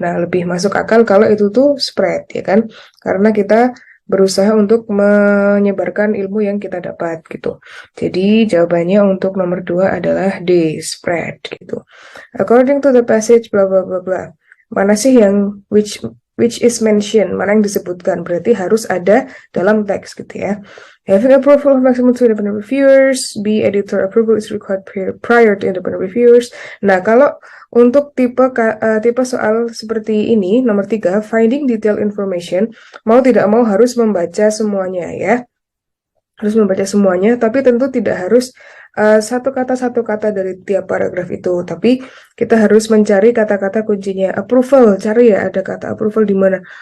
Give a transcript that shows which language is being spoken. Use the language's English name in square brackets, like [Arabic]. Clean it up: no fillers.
[Indonesian] Nah, lebih masuk akal kalau itu tuh spread ya kan. Karena kita berusaha untuk menyebarkan ilmu yang kita dapat gitu. Jadi jawabannya untuk nomor 2 adalah D, spread gitu. [English] According to the passage [Indonesian] bla bla bla bla. Mana sih yang [English] which is mentioned, [Indonesian] mana yang disebutkan, berarti harus ada dalam teks gitu ya. [English] Having approval of maximum 2 independent reviewers, B, editor approval is required prior to independent reviewers. [Indonesian] Nah, kalau untuk tipe soal seperti ini, nomor 3, finding detailed information, mau tidak mau harus membaca semuanya ya. harus membaca semuanya, tapi tentu tidak harus satu kata dari tiap paragraf itu. Tapi kita harus mencari kata-kata kuncinya. Approval, cari ya ada kata approval di mana.